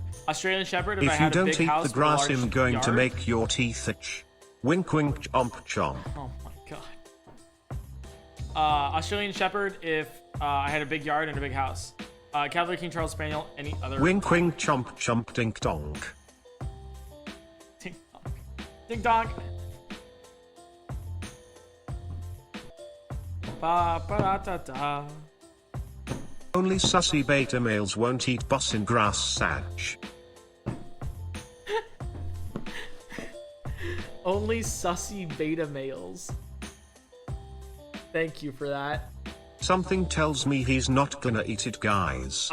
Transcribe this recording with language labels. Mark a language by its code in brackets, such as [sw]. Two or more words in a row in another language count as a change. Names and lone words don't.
[en] Australian Shepherd, if I If you had a don't big eat house the with a grass, large I'm going to yard. make your teeth itch. Wink wink chomp chomp. Oh my god. Australian Shepherd if I had a big yard and a big house. Cavalier King Charles Spaniel, any other. Wink wink chomp chomp dink dong. Ding dong. Ding dong. Ba ba da da da. Only sussy beta males won't eat bussin' grass, Sag. Only sussy beta males. Thank you for that. Something tells me he's not gonna eat it, guys.